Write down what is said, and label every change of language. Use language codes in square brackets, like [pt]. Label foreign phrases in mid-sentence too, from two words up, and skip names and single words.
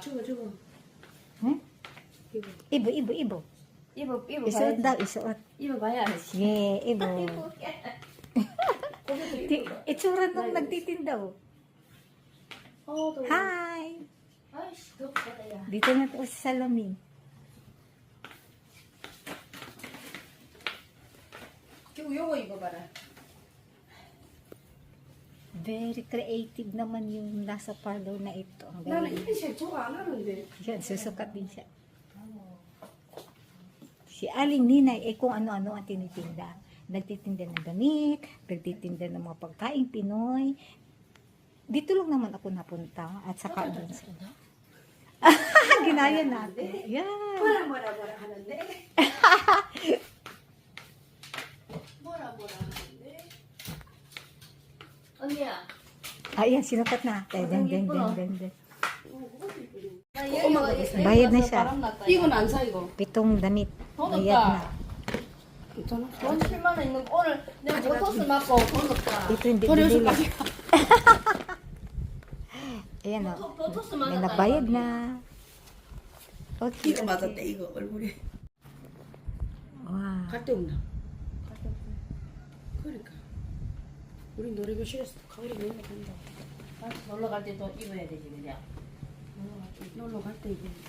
[ko] 저거. [tl] Eh? Ibo, ibo, ibo. [ko] 입어 [tl] Isuot [ko] 봐야지. [tl] daw, isuot. [ko] 입어봐야 알지. [tl] Yeah, ibo. Itsura nung nagtitinda, oh. [ko] 더워. Hi! 아이씨 덥다 야. [tl] Dito na to sa salamin. [ko] 그리고 요거 입어봐라. [en] Very creative [tl] naman yung nasa parlor na ito. [ko] 나는 [tl] Very, [ko] 이런 색 저거 안 하는데. [tl] yan, susukat din siya. Si Aling Ninay, kung ano-ano ang tinitinda. Nagtitinda ng damit, nagtitinda ng mga pagkain Pinoy. Dito lang naman ako napunta at saka doon sa ginaya natin. Yan. [ko] 뭐라 하는데. 뭐라 하는데. 언니야. [tl] Ayan, sinukat na. Den. [ko] 나 엄마가 [tl] Bayad na siya. [ko] 이건 안 사 이거. [tl] 7 damit. [ko] 돈 [tl] Bayad na. [ko] 없다. 괜찮아. 돈 7만 원 있는 거 오늘 내가 보토스 맞고 돈 없다. [tl] Ito hindi [ko] 버려서 [tl] binili. [ko] 가지. [tl] Ayan o. [ko] 보토스 [tl] May [ko] 맞았다. [tl] nagbayad na. Okay. [ko] 이거 맞았대 이거 얼굴에. Wow. 갈 데 없나? 그러니까. 우리 노래교실에서 가을에 놀러 간다. 놀러 갈 때도 입어야 되지 그냥. 놀러 갈 때 이거.